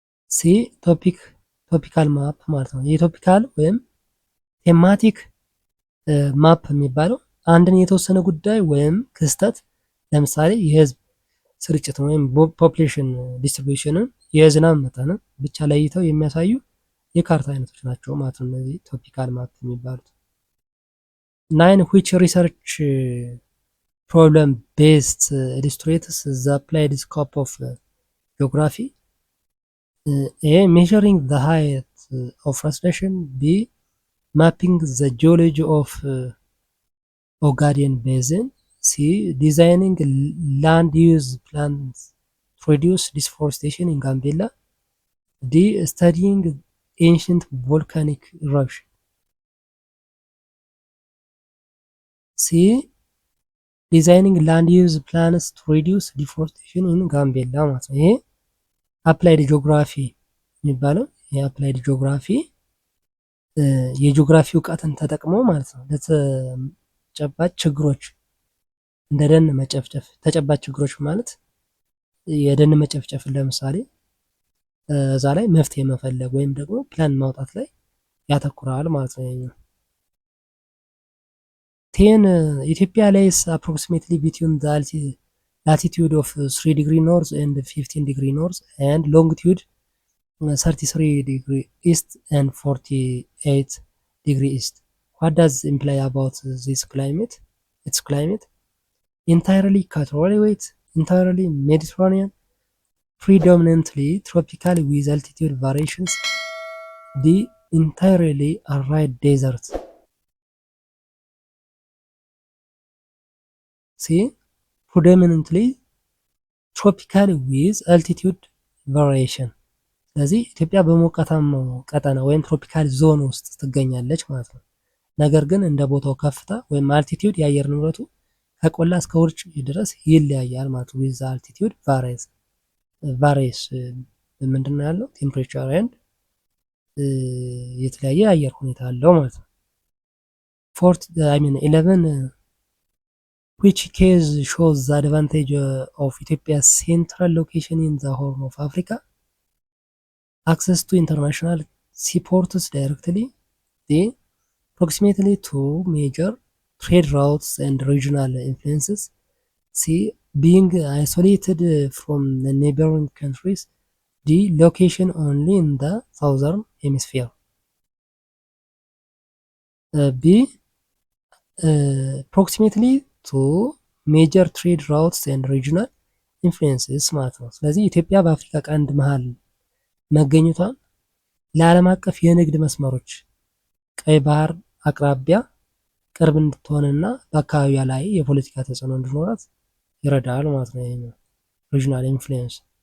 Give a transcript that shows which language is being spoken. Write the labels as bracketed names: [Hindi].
[Amharic] ሲ ቶፒካል ማፕ ማለት ነው። የቶፒካል ወይም ቴማቲክ ማፕ የሚባለው አንድን የተወሰነ ጉዳይ ወይም ክስተት ለምሳሌ የህዝብ ስርጭት ወይም ፖፕሌሽን ዲስትሪቢዩሽንን የዝናብ መጠንን ብቻ ለይተው የሚያሳዩ የካርታ አይነቶች ናቸው ማለት ነው እነዚህ ቶፒካል ማፕ የሚባሉት። 9 [English] which research problem based illustrates the applied scope of geography? A, measuring the height of vegetation. B, mapping the geology of Ogaden basin. C, designing land use plans to reduce deforestation in Gambella. D, studying ancient volcanic eruption. C, designing land use plans to reduce deforestation in Gambella [Amharic] ማለት ነው። ይሄ አፕላይድ ጂኦግራፊ የሚባለው የአፕላይድ ጂኦግራፊ የጂኦግራፊ እውቀትን ተጠቅሞ ማለት ነው ለተጨባጭ ችግሮች እንደ ደን መጨፍጨፍ ተጨባጭ ችግሮች ማለት የደን መጨፍጨፍን ለምሳሌ እዛ ላይ መፍትሄ መፈለግ ወይም ደግሞ ፕላን ማውጣት ላይ ያተኩራል ማለት ነው። [English] 10 [Amharic] ኢትዮጵያ ላይ [English] approximately between the latitude of 3 degree north and 15 degree north and longitude 33 degree east and 48 degree east. What does imply about this climate? Its climate entirely equatorial, entirely Mediterranean, predominantly tropical with altitude variations. D, entirely arid desert. C, predominantly tropical with altitude variation። [Amharic] ስለዚህ ኢትዮጵያ በሞቃታማው ቀጠና ወይም ትሮፒካል ዞን ውስጥ ትገኛለች ማለት ነው። ነገር ግን እንደ ቦታው ከፍታ ወይም አልቲቲዩድ የአየር ንብረቱ ከቆላ እስከ ውርጭ ድረስ ይለያያል ማለት ነው። [English] ዊዝ አልቲቲዩድ ቫሪየስ [Amharic] ምንድነው ያለው ቴምፕሬቸር ኤንድ የተለያየ የአየር ሁኔታ አለው ማለት ነው። [English] 11 which case shows the advantage of Ethiopia's central location in the Horn of Africa? Access to international seaports directly. D, proximity to major trade routes and regional influences. C, being isolated from the neighboring countries. ዲ ሎኬሽን ኦንሊ ኢን ዘ ሳውዘርን ሄሚስፌር። ቢ ፕሮክሲሜትሊ ቱ ሜጀር ትሬድ ራውትስ ኤንድ ሪጅናል ኢንፍሉዌንስስ [Amharic] ማለት ነው። ስለዚህ ኢትዮጵያ በአፍሪካ ቀንድ መሀል መገኘቷን ለዓለም አቀፍ የንግድ መስመሮች ቀይ ባህር አቅራቢያ ቅርብ እንድትሆንና በአካባቢያ ላይ የፖለቲካ ተጽዕኖ እንዲኖራት ይረዳል ማለት ነው። ይሄ ሪጅናል ኢንፍሉዌንስ።